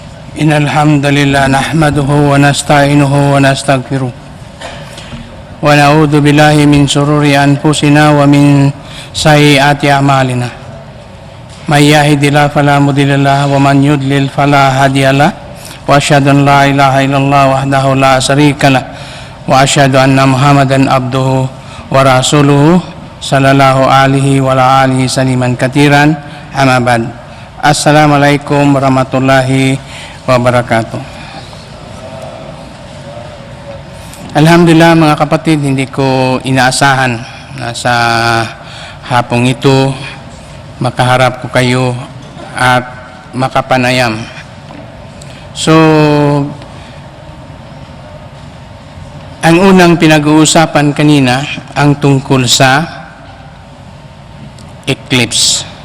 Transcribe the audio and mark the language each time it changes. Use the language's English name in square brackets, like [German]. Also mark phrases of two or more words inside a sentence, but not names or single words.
[Arabic] إن الحمد لله نحمده ونستعينه ونستغفره ونعوذ بالله من شرور أنفسنا ومن سيئات أعمالنا من يهد الله فلا مضل له ومن يضلل فلا هادي له وأشهد أن لا إله إلا الله وحده لا شريك له وأشهد أن محمدا عبده ورسوله صلى الله عليه وعلى آله وسلم كثيرا أما بعد. السلام عليكم ورحمة الله وبركاته. [Filipino] Alhamdulillah mga kapatid, hindi ko inaasahan na sa hapong ito makaharap ko kayo at makapanayam. So, ang unang pinag-uusapan kanina ang tungkol sa eclipse.